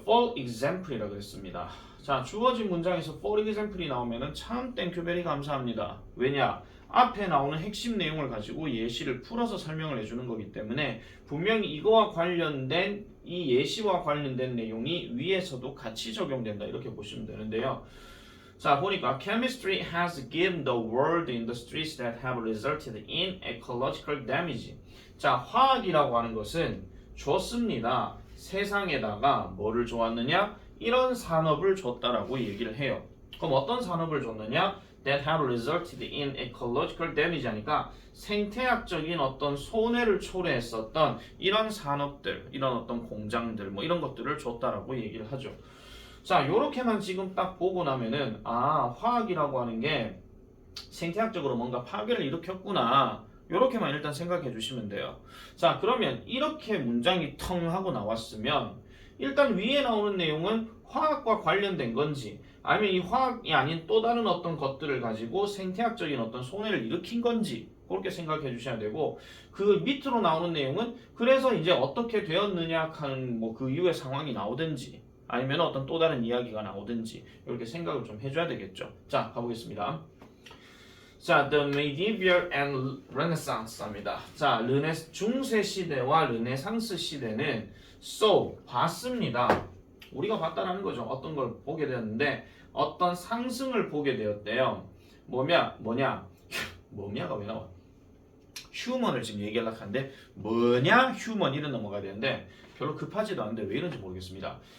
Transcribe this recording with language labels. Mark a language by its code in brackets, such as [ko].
[ko] For example이라고 했습니다. 자, 주어진 문장에서 [en] for example [ko] 이 나오면은 참 땡큐 베리 감사합니다. 왜냐? 앞에 나오는 핵심 내용을 가지고 예시를 풀어서 설명을 해주는 거기 때문에 분명히 이거와 관련된 이 예시와 관련된 내용이 위에서도 같이 적용된다 이렇게 보시면 되는데요. 자, 보니까 [en] chemistry has given the world industries that have resulted in ecological damage. [ko] 자, 화학이라고 하는 것은 줬습니다. 세상에다가 뭐를 줬느냐? 이런 산업을 줬다라고 얘기를 해요. 그럼 어떤 산업을 줬느냐? [en] That have resulted in ecological damage [ko] 하니까 생태학적인 어떤 손해를 초래했었던 이런 산업들, 이런 어떤 공장들, 뭐 이런 것들을 줬다라고 얘기를 하죠. 자, 요렇게만 지금 딱 보고 나면은 아, 화학이라고 하는 게 생태학적으로 뭔가 파괴를 일으켰구나. 요렇게만 일단 생각해 주시면 돼요. 자, 그러면 이렇게 문장이 텅 하고 나왔으면 일단 위에 나오는 내용은 화학과 관련된 건지 아니면 이 화학이 아닌 또 다른 어떤 것들을 가지고 생태학적인 어떤 손해를 일으킨 건지 그렇게 생각해 주셔야 되고 그 밑으로 나오는 내용은 그래서 이제 어떻게 되었느냐 하는 뭐 그 이후의 상황이 나오든지 아니면 어떤 또 다른 이야기가 나오든지 이렇게 생각을 좀 해줘야 되겠죠. 자, 가보겠습니다. [en] 자, the medieval and renaissance입니다. [ko] 자, 중세 시대와 르네상스 시대는 so 봤습니다. 우리가 봤다라는 거죠. 어떤 걸 보게 되었는데 어떤 상승을 보게 되었대요. 뭐냐가 왜 나와? 휴먼을 지금 얘기하려고 하는데 뭐냐 휴먼 이런 넘어가야 되는데 별로 급하지도 않은데 왜 이런지 모르겠습니다.